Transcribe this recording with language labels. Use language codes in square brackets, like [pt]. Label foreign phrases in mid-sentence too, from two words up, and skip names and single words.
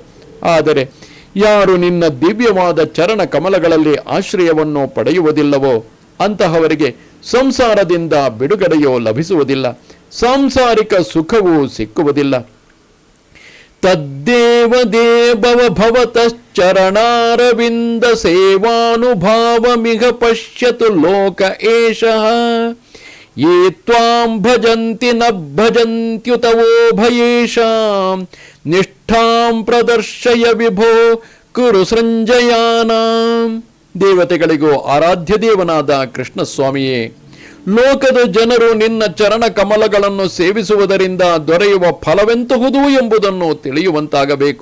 [kn] ಆದರೆ ಯಾರು ನಿನ್ನ ದಿವ್ಯವಾದ ಚರಣ ಕಮಲಗಳಲ್ಲಿ ಆಶ್ರಯವನ್ನು ಪಡೆಯುವುದಿಲ್ಲವೋ ಅಂತಹವರಿಗೆ ಸಂಸಾರದಿಂದ ಬಿಡುಗಡೆಯೋ ಲಭಿಸುವುದಿಲ್ಲ, ಸಾಂಸಾರಿಕ ಸುಖವೂ ಸಿಕ್ಕುವುದಿಲ್ಲ. [sa] ತದ್ದೇವ ದೇವವ ಭವತಶ್ಚರಣಾರವಿಂದ ಸೇವಾನುಭಾವಮಿಹ ಪಶ್ಯತು ಲೋಕ ಏಷಃ. ಯೇ ತ್ವಾಂ ಭಜಂತಿ ನ ಭಜಂತ್ಯುತವೋ ಭಯೇಷಾಂ ನಿಷ್ಠಾಂ ಪ್ರದರ್ಶಯ ವಿಭೋ ಕುರು ಸೃಂಜಯಾನಾಂ. [kn] ದೇವತೆಗಳಿಗೂ ಆರಾಧ್ಯ ದೇವನಾದ ಕೃಷ್ಣಸ್ವಾಮಿಯೇ, ಲೋಕದ ಜನರು ನಿನ್ನ ಚರಣ ಕಮಲಗಳನ್ನು ಸೇವಿಸುವುದರಿಂದ ದೊರೆಯುವ ಫಲವೆಂತಹುದು ಎಂಬುದನ್ನು ತಿಳಿಯುವಂತಾಗಬೇಕು.